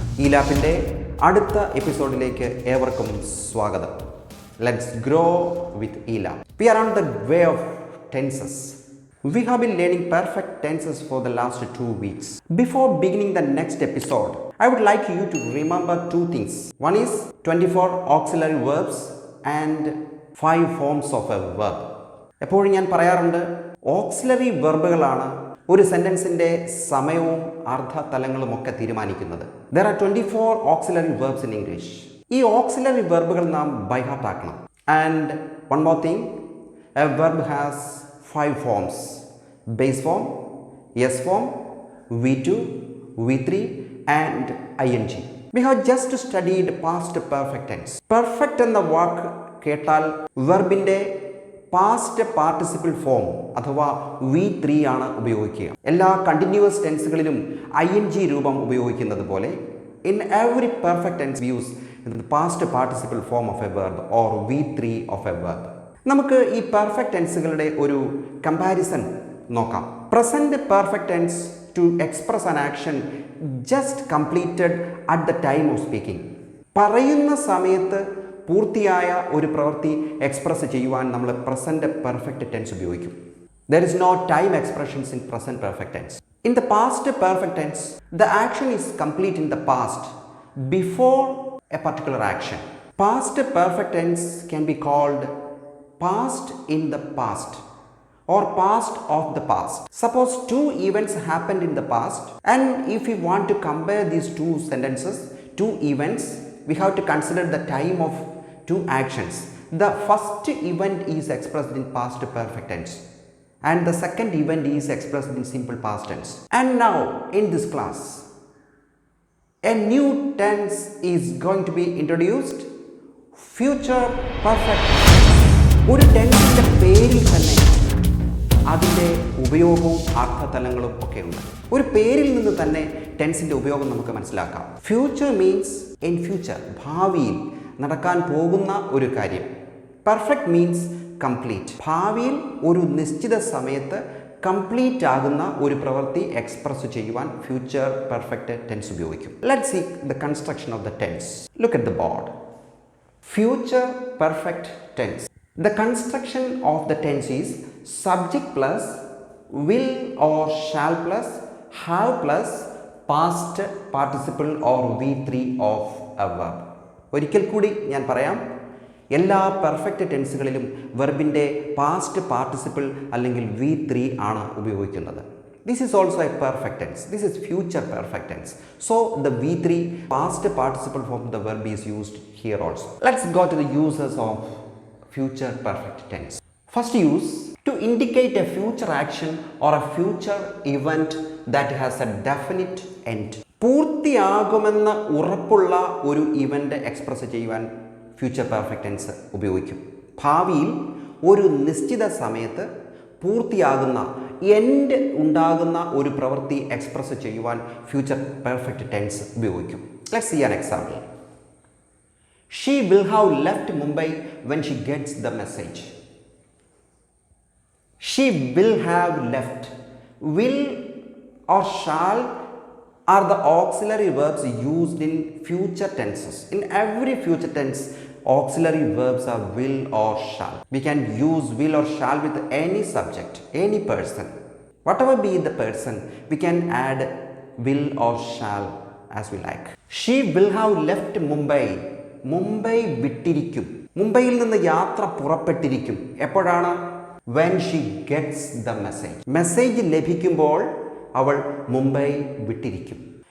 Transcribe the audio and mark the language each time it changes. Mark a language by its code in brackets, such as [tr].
[ml] ELAPിൻ്റെ അടുത്ത എപ്പിസോഡിലേക്ക് ഏവർക്കും സ്വാഗതം. [en] Let's grow with ELAP. We are on the way of tenses. We have been learning perfect tenses for the last 2 weeks. Before beginning the next episode, I would like you to remember 2 things. One is 24 auxiliary verbs and 5 forms of a verb. [ml] എപ്പോഴും ഞാൻ പറയാറുണ്ട്, auxiliary വെർബുകളാണ് ഒരു സെൻറ്റൻസിൻ്റെ സമയവും അർത്ഥതലങ്ങളും ഒക്കെ തീരുമാനിക്കുന്നത്. [en] There are 24 auxiliary verbs in English. [ml] ഈ auxiliary വെർബുകൾ നാം by heart ആക്കണം. [en] And one more thing, a verb has 5 forms: base form, S form, V2, V3 and ing. We have just studied past perfect tense. [ml] Perfect എന്ന വാക്ക് കേട്ടാൽ വെർബിൻ്റെ past participle form അഥവാ V3 ആണ് ഉപയോഗിക്കുക. എല്ലാ continuous ടെൻസുകളിലും ing രൂപം ഉപയോഗിക്കുന്നത് പോലെ [en] in every perfect tense we use the past participle form of a verb [ml] or V3 of a verb. നമുക്ക് ഈ പെർഫെക്റ്റ് ടെൻസുകളുടെ ഒരു കമ്പാരിസൺ നോക്കാം. [en] Present perfect tense to express an action just completed at the time of speaking. [ml] പറയുന്ന സമയത്ത് പൂർത്തിയായ ഒരു പ്രവൃത്തി express ചെയ്യുവാൻ നമ്മൾ പ്രസന്റ് പെർഫെക്റ്റ് ടെൻസ് ഉപയോഗിക്കും. [en] There is no time expressions in present perfect tense. In the past perfect tense, the action is complete in the past before a particular action. Past perfect tense can be called past in the past or past of the past. Suppose 2 events happened in the past, and if we want to compare these 2 sentences, 2 events, we have to consider the time of 2 actions. The first event is expressed in past perfect tense and the second event is expressed in simple past tense. And now in this class, a new tense is going to be introduced, future perfect tense. [ml] ഒരു ടെൻസിൻ്റെ പേരിൽ തന്നെ അതിൻ്റെ ഉപയോഗവും അർത്ഥതലങ്ങളും ഒക്കെ ഉണ്ട്. ഒരു പേരിൽ നിന്ന് തന്നെ ടെൻസിൻ്റെ ഉപയോഗം നമുക്ക് മനസ്സിലാക്കാം. [en] future means in future, [ml] ഭാവിയിൽ നടക്കാൻ പോകുന്ന ഒരു കാര്യം. [en] perfect means complete, [ml] ഭാവിയിൽ ഒരു നിശ്ചിത സമയത്ത് കംപ്ലീറ്റ് ആകുന്ന ഒരു പ്രവൃത്തി എക്സ്പ്രസ് ചെയ്യുവാൻ ഫ്യൂച്ചർ പെർഫെക്റ്റ് ടെൻസ് ഉപയോഗിക്കും. [en] Let's see the construction of the tense. Look at the board. Future perfect tense. The construction of the tense is subject plus will or shall plus have plus past participle or V3 of a verb. ഒരിക്കൽ കൂടി ഞാൻ പറയാം, എല്ലാ perfect ടെൻസുകളിലും വെർബിൻ്റെ past participle അല്ലെങ്കിൽ V3 ആണ് ഉപയോഗിക്കുന്നത്. This is also a perfect tense. This is future perfect tense. So the V3 past participle form of the verb is used here also. Let's go to the uses of future perfect tense. First use, to indicate a future action or a future event that has a definite end. [ml] പൂർത്തിയാകുമെന്ന് ഉറപ്പുള്ള ഒരു event express ചെയ്യുവാൻ future perfect tense ഉപയോഗിക്കും. ഭാവിയിൽ ഒരു നിശ്ചിത സമയത്ത് പൂർത്തിയാകുന്ന end ഉണ്ടാകുന്ന ഒരു പ്രവൃത്തി എക്സ്പ്രസ് ചെയ്യുവാൻ ഫ്യൂച്ചർ പെർഫെക്റ്റ് ടെൻസ് ഉപയോഗിക്കും. [en] Let's see an example. She will have left Mumbai when she gets the message. She will have left. Will or shall are the auxiliary verbs used in future tenses. In every future tense, auxiliary verbs are will or shall. We can use will or shall with any subject, any person. Whatever be the person, we can add will or shall as we like. She will have left Mumbai. [ml] Mumbai വിട്ടിരിക്കും, മുംബൈയിൽ നിന്ന് യാത്ര പുറപ്പെട്ടിരിക്കും. എപ്പോഴാണ്? [en] when she gets the message. [ml] Message ലഭിക്കുമ്പോൾ അവൾ മുംബൈ വിട്ടിരിക്കും.